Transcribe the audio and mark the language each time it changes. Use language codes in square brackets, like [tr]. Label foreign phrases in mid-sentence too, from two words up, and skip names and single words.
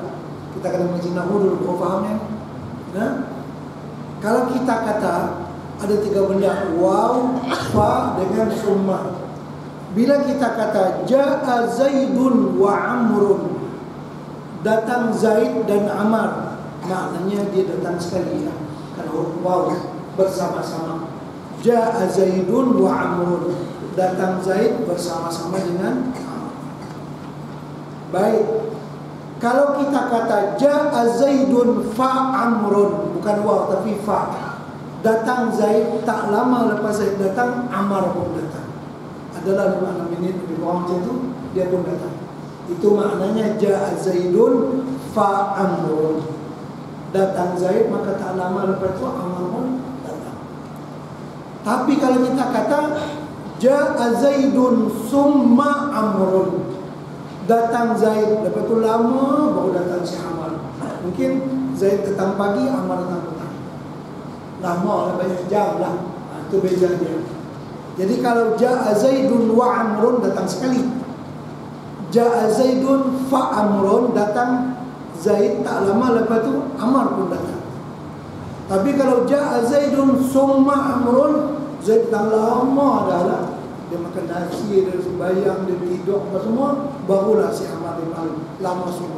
[ms] Kita kena menghina dulu, kau faham ya? Nah, kalau kita kata ada tiga benda, waw, fa dengan summa. Bila kita kata [ar] جاء زيد وعمرو, [ms] datang Zaid dan Amar, maknanya dia datang sekali ya. Kan huruf waw bersama-sama. [ar] جاء زيد وعمرو, [ms] datang Zaid bersama-sama dengan Amr. Baik. Kalau kita kata [ar] جاء زيد فعمرو, [ms] bukan waw tapi fa, datang Zaid, tak lama lepas Zaid datang, Amar pun datang. Adalah 5 minit lebih kurang macam itu, dia pun datang. Itu maknanya [ar] جاء زيد فعمرو. [ms] Datang Zaid, maka tak lama lepas itu Amar pun datang. Tapi kalau kita kata [ar] جاء زيد ثم عمرو, [ms] datang Zaid, lepas itu lama baru datang si Amar. Mungkin Zaid datang pagi, Amar datang petang. Lama lah, banyak jam lah. Itu beza dia. Jadi kalau [ar] جاء زيد وعمرو, [ms] datang sekali. [ar] جاء زيد فعمرو, [ms] datang Zaid, tak lama lepas itu Amar pun datang. Tapi kalau [ar] جاء زيد ثم عمرو, [ms] Zaid datang lama dah lah. Dia makan nasi, dia sembahyang, dia tidur apa semua, barulah si Amar dia lama sungguh.